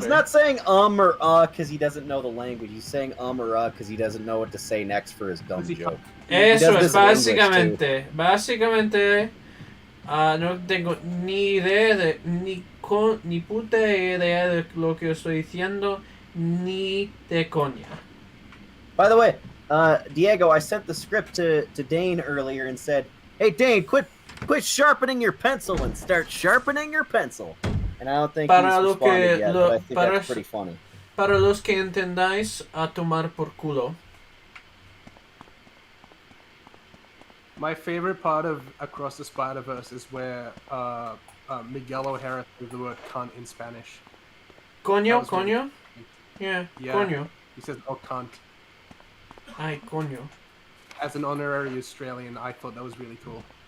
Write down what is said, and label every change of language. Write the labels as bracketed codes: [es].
[en] He's not saying or because he doesn't know the language. He's saying or because he doesn't know what to say next for his dumb joke. [es] Eso es básicamente. Básicamente, no tengo ni idea de ni puta idea de lo que estoy diciendo, ni de coña. [en] By the way, Diego, I sent the script to Dane earlier and said, "Hey Dane, quit sharpening your pencil and start sharpening your pencil." And I don't think he's responded yet, but I think that's pretty funny. [es] Para los que entendáis, a tomar por culo. [en] My favorite part of Across the Spider-Verse is where Miguel O'Hara threw the word cunt in Spanish. [es] Coño, coño? [en] Yeah, [es] coño. [en] He says, oh, cunt. [es] Ay, coño. [en] As an honorary Australian, I thought that was really cool.